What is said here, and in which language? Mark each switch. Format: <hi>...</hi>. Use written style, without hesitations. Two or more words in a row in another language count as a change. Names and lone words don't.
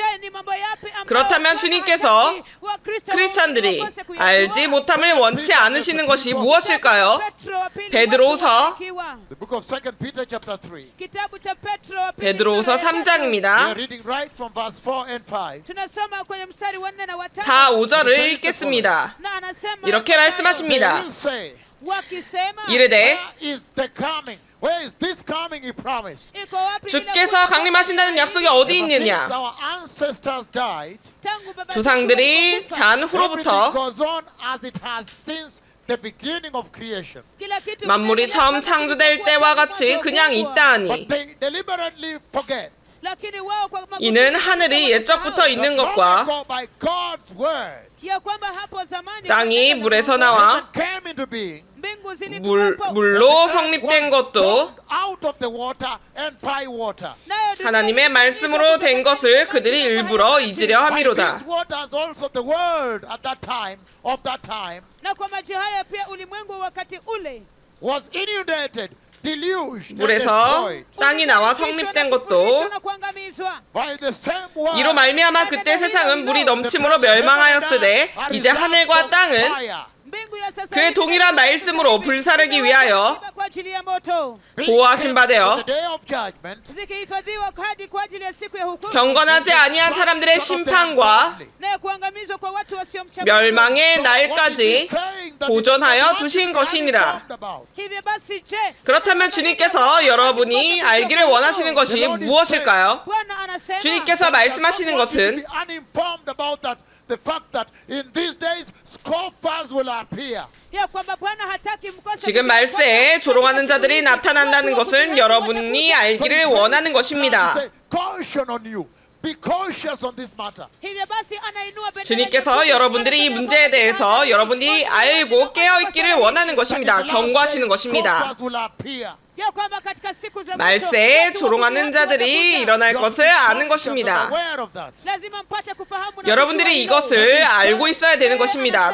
<ko>그렇다면 주님께서 크리스찬들이 알지 못함을 원치 않으시는 것이 무엇일까요? 베드로후서</ko> <en>The book of 2 Peter chapter 3.</en> <sw>kitabu cha Petro wa pili</sw> <ko>베드로후서</ko> <en>We are</en> <ko>3장입니다.</ko> <en>reading right from verse 4 and 5.</en> <sw>tunasoma kwenye mstari wa 4 na wa 5</sw> <ko>4, 5절을 읽겠습니다.</ko> <sw>na anasema</sw> <ko>이렇게 말씀하십니다.</ko> <en>They will say,</en> <sw>wakisema</sw> <ko>이르되</ko> <en>where is the coming? Where is this coming he promised?</en> <sw>iko wapi</sw> <ko>주께서 강림하신다는 약속이 어디</ko> <en>Since</en> <ko>있느냐?</ko> <en>our ancestors died,</en> <sw>tangu baba</sw> <ko>조상들이 잔</ko> <en>everything</en> <ko>후로부터</ko> <en>goes on as it has since the beginning of creation.</en> <sw>kila kitu</sw> <ko>만물이 처음 창조될 때와 같이 그냥 있다하니</ko> <en>But they deliberately forget</en> <sw>lakini wao kwa makusudi</sw> <ko>이는 하늘이 옛적부터 있는</ko> <en>that</en> <ko>것과</ko> <en>long ago by God's word</en> <sw>ya kwamba hapo zamani</sw> <ko>땅이 물에서 나와</ko> <en>heaven came into being,</en> <sw>mbingu zilikuwepo</sw> <ko>물로 성립된 것도</ko> <en>out of the water and by water.</en> <sw>nayo dunia</sw> <ko>하나님의 말씀으로 된 것을 그들이 일부러 잊으려</ko> <en>By</en> <ko>함이로다.</ko> <en>these waters also the world at that time, of that time,</en> <sw>na kwa maji haya pia ulimwengu wakati ule</sw> <en>was inundated</en> <ko>물에서 땅이 나와 성립된 것도 이로 말미암아 그때 세상은 물이 넘침으로 멸망하였으되 이제 하늘과 땅은 그의 동일한 말씀으로 불사르기 위하여 보호하신 바 되어 경건하지 아니한 사람들의 심판과 멸망의 날까지 보존하여 두신 것이니라. 그렇다면 주님께서 여러분이 알기를 원하시는 것이 무엇일까요? 주님께서 말씀하시는 것은</ko> <en>the fact that in these days scoffers will appear.</en> <ko>지금 말세에 조롱하는 자들이 나타난다는 것은 여러분이 알기를 원하는 것입니다.</ko> <en>Be cautious on this matter.</en> <ko>주님께서 여러분들이 이 문제에 대해서 여러분이 알고 깨어있기를 원하는 것입니다. 경고하시는 것입니다. 말세에 조롱하는 자들이 일어날 것을 아는 것입니다. 여러분들이 이것을 알고 있어야 되는 것입니다.</ko>